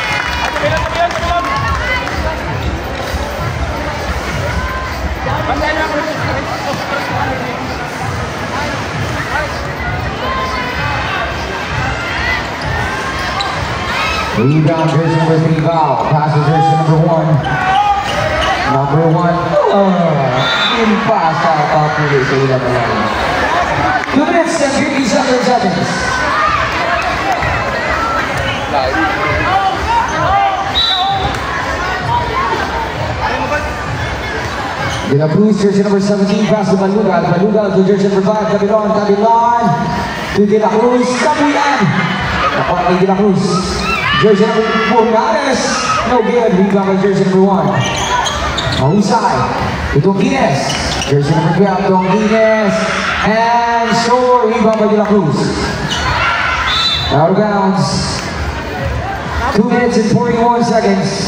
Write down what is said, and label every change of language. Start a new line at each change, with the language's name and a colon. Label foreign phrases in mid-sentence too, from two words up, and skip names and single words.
English: Rebound, jersey number 3, foul. Passes jersey number 1. Number 1. Impasse out
Filipino: pili sa ilang alam.
English: 2 minutes and 57 seconds. De La Cruz, jersey number 17, pass to Balugal. Balugal to jersey number 5, Tabilon. Tabilon to De La Cruz.
Filipino: Tabuyan. Nakuha kay De La Cruz.
English: Jersey number 4, Morales. No good. Rebound by jersey number 1. Mahusay. To Tudongines. Jersey number 12, Tudongines. And score. Rebound by De La Cruz. Out of bounds. 2 minutes and 41 seconds.